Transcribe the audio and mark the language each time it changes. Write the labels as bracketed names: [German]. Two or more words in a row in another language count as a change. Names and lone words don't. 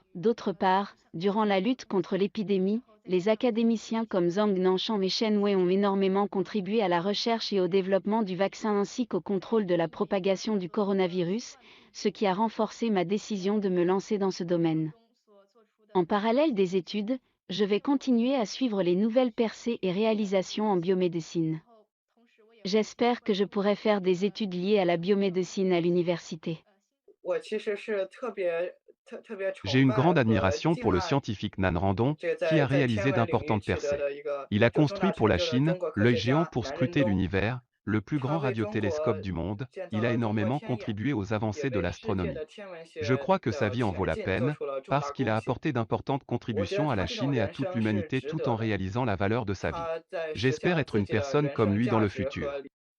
[French] D'autre part, durant la lutte contre l'épidémie, les académiciens comme Zhang Nanshan et Shen Wei ont énormément contribué à la recherche et au développement du vaccin ainsi qu'au contrôle de la propagation du coronavirus, ce qui a renforcé ma décision de me lancer dans ce domaine. En parallèle des études, je vais continuer à suivre les nouvelles percées et réalisations en biomédecine. J'espère que je pourrai faire des études liées à la biomédecine à l'université. [Chinese] 我其实是特别 [French] J'ai [Chinese] 崇 [French] une [Chinese] 拜 [French] grande [Chinese] 和 [French] admiration [Chinese] 敬 [French] pour le [Chinese] 爱 [French] scientifique Nan Randong, [Chinese] 这个 [French] qui a [Chinese] 在天 [French] réalisé [Chinese] 文领域 [French] d'importantes [Chinese] 取得 [French] percées. [Chinese] 的一个 [French] Il a [Chinese] 最终 [French] construit [Chinese] 大 [French] pour [Chinese] 成 [French] la [Chinese] 就的 [French] Chine [Chinese] 中国科 [French] l'œil [Chinese] 学 [French] géant [Chinese] 家 [French] pour [Chinese] 南仁 [French] scruter [Chinese] 东。 [French] l'univers, le plus [Chinese] 他 [French] grand [Chinese] 为中国 [French] radiotélescope du monde, [Chinese] 建 [French] il [Chinese] 造 [French] a [Chinese] 了中国 [French] énormément [Chinese] 天眼， [French] contribué aux [Chinese] 也 [French] avancées de [Chinese] 为世界 [French] l'astronomie. [Chinese] 的天文学 [French] Je crois que sa [Chinese] 的 [French] vie en vaut [Chinese] 前 [French] la [Chinese] 进做 [French] peine, [Chinese] 出了重 [French] parce [Chinese] 大 [French] qu'il [Chinese] 贡 [French] a [Chinese] 献。 [French] apporté d'importantes [Chinese] 我觉得 [French] contributions à [Chinese] 他 [French] la [Chinese] 这种 [French] Chine et à [Chinese] 人 [French] toute [Chinese] 生是 [French] l'humanité [Chinese] 值 [French] tout en [Chinese] 得的， [French] réalisant la valeur de sa vie. [Chinese] 他在实 [French] J'espère [Chinese] 现 [French] être [Chinese] 自 [French] une [Chinese] 己的 [French] personne [Chinese] 人 [French] comme [Chinese] 生 [French] lui dans [Chinese] 价 [French] le [Chinese] 值和 [French] futur.